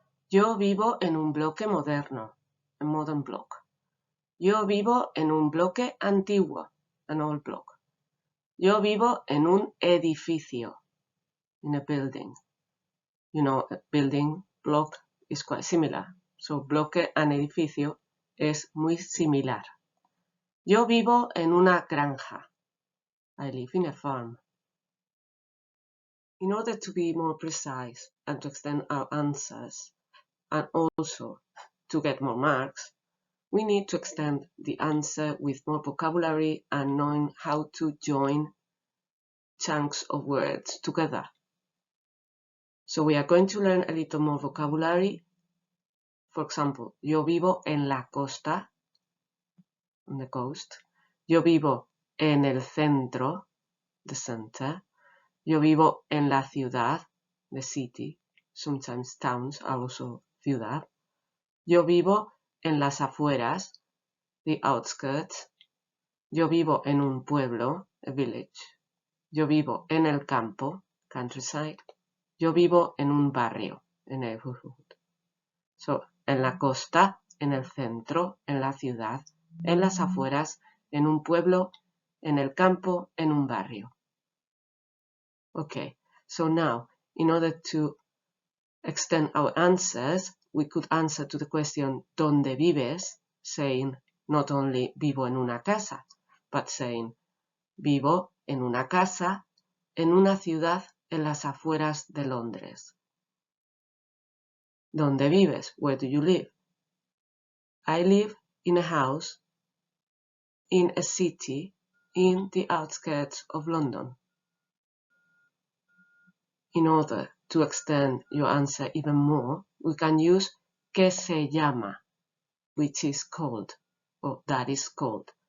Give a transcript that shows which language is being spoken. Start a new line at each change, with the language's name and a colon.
Spanish: Yo vivo en un bloque moderno,
English: a modern block.
Spanish: Yo vivo en un bloque antiguo,
English: an old block.
Spanish: Yo vivo en un edificio,
English: in a building. You know, a building block is quite similar.
Spanish: So bloque and edificio es muy similar. Yo vivo en una granja.
English: I live in a farm. In order to be more precise and to extend our answers, and also to get more marks, we need to extend the answer with more vocabulary and knowing how to join chunks of words together. So we are going to learn a little more vocabulary. For example,
Spanish: yo vivo en la costa,
English: on the coast.
Spanish: Yo vivo en el centro,
English: the center.
Spanish: Yo vivo en la ciudad,
English: the city. Sometimes towns are also ciudad.
Spanish: Yo vivo en las afueras,
English: the outskirts.
Spanish: Yo vivo en un pueblo,
English: a village.
Spanish: Yo vivo en el campo, countryside. Yo vivo en un barrio,
English: a neighborhood.
Spanish: So, en la costa, en el centro, en la ciudad, en las afueras, en un pueblo, en el campo, en un barrio.
English: Okay, so now, in order to extend our answers, we could answer to the question
Spanish: ¿Dónde vives?
English: Saying not only
Spanish: vivo en una casa,
English: but saying
Spanish: vivo en una casa, en una ciudad en las afueras de Londres. ¿Dónde vives?
English: Where do you live? I live in a house in a city in the outskirts of London. In order to extend your answer even more, we can use
Spanish: que se llama,
English: which is called, or that is called.